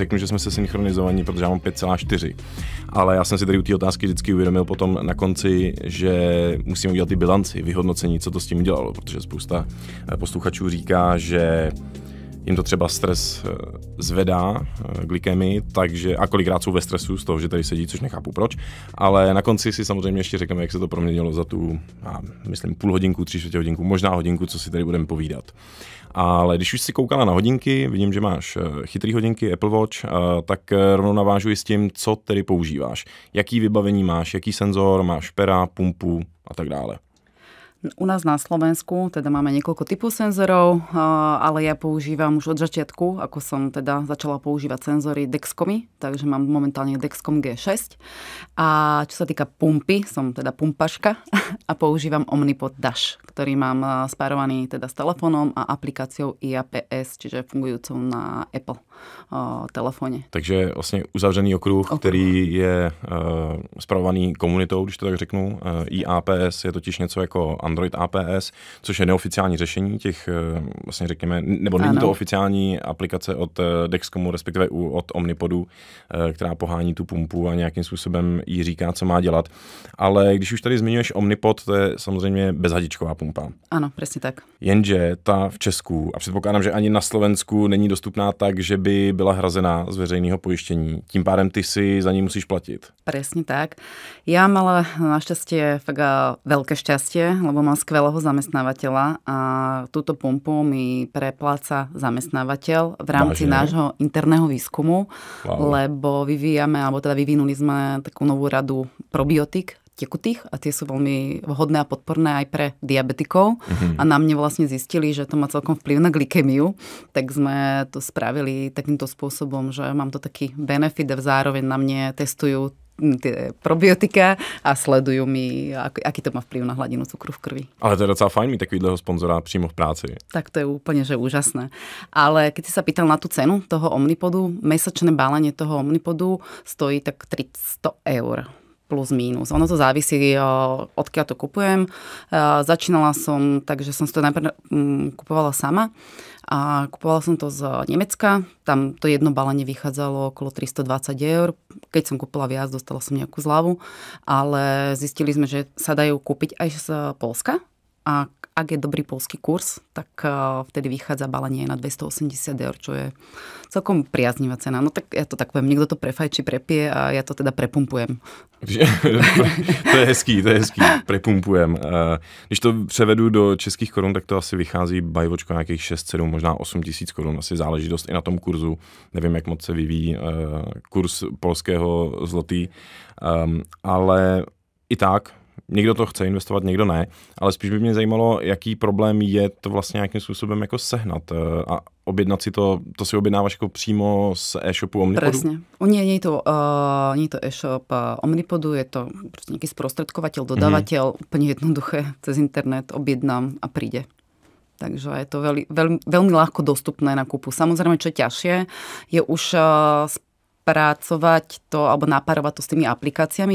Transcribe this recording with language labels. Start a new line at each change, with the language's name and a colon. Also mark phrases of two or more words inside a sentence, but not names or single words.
Czech: Řeknu, že jsme se synchronizovaní, protože já mám 5,4. Ale já jsem si tady u té otázky vždycky uvědomil potom na konci, že musím udělat ty bilanci, vyhodnocení, co to s tím udělalo, protože spousta posluchačů říká, že jim to třeba stres zvedá glykemii, takže a kolikrát jsou ve stresu z toho, že tady sedí, což nechápu proč, ale na konci si samozřejmě ještě řekneme, jak se to proměnilo za tu, myslím, půl hodinku, 3/4 hodinku, možná hodinku, co si tady budeme povídat. Ale když už si koukala na hodinky, vidím, že máš chytrý hodinky Apple Watch, tak rovnou navážu i s tím, co tedy používáš. Jaký vybavení máš, jaký senzor, máš pera, pumpu a tak dále.
Slovak: U nás na Slovensku teda máme niekoľko typov senzorov, ale ja používam už od začiatku, ako som teda začala používať senzory Dexcomy, takže mám momentálne Dexcom G6. A čo sa týka pumpy, som teda pumpaška a používam Omnipod Dash, ktorý mám spárovaný teda s telefónom a aplikáciou IAPS, čiže fungujúcou na Apple telefóne.
Czech: Takže vlastně uzavřený okruh, který je spravovaný komunitou, když to tak řeknu. IAPS je totiž něco jako Android APS, což je neoficiální řešení těch, vlastně řekněme, nebo není to oficiální aplikace od Dexcomu, respektive od Omnipodu, která pohání tu pumpu a nějakým způsobem jí říká, co má dělat. Ale když už tady zmiňuješ Omnipod, to je samozřejmě bezhadičková pumpa. Ano, přesně tak. Jenže ta v Česku, a předpokládám, že ani na Slovensku není dostupná tak, že by byla hrazená z veřejného pojištění. Tím pádem ty si za ní musíš platit.
Slovak: Presne tak. Ja mám ale našťastie fakt veľké šťastie, lebo mám skvelého zamestnávateľa a túto pumpu mi prepláca zamestnávateľ v rámci nášho interného výskumu, lebo vyvinuli sme takú novú radu probiotik tekutých a tie sú veľmi vhodné a podporné aj pre diabetikov. A na mne vlastne zistili, že to má celkom vplyv na glykemiu, tak sme to spravili takýmto spôsobom, že mám to taký benefit a zároveň na mne testujú tie probiotika a sledujú mi, aký to má vplyv na hladinu cukru v krvi.
Czech: Ale to je docela fajn mít takovýhleho sponzora přímo v práci.
Slovak: Tak to je úplne, že úžasné. Ale keď si sa pýtal na tú cenu toho Omnipodu, mesačné balenie toho Omnipodu stojí tak 300 €. Plus mínus. Ono to závisí, odkiaľ to kupujem. Začínala som, takže som si to najprv kupovala sama a kupovala som to z Nemecka. Tam to jedno balenie vychádzalo okolo 320 €. Keď som kúpila viac, dostala som nejakú zľavu, ale zistili sme, že sa dajú kúpiť aj z Poľska a ak je dobrý poľský kurz, tak vtedy vychádza balenie na 280 €, čo je celkom priaznivá cena. No tak ja to tak poviem, niekto to prefajčí, prepije a ja to teda prepumpujem.
Czech: To je hezký, prepumpujem. Když to převedu do českých korun, tak to asi vychází bajvočko nějakých 6, 7, možná 8 000 korun. Asi záleží dost i na tom kurzu. Nevím, jak moc se vyvíjí kurz polského zlotý. Ale i tak někdo to chce investovat, někdo ne, ale spíš by mě zajímalo, jaký problém je to vlastně nějakým způsobem jako sehnat a objednat si to si objednáváš jako přímo z e-shopu Omnipodu?
Slovak: Presne. Nie je to e-shop Omnipodu, je to nejaký sprostredkovateľ, dodávateľ, úplne jednoduché, cez internet objednám a príde. Takže je to veľmi ľahko dostupné na kúpu. Samozrejme, čo je ťažšie, je už spracovať to alebo napárovať to s tými aplikáciami.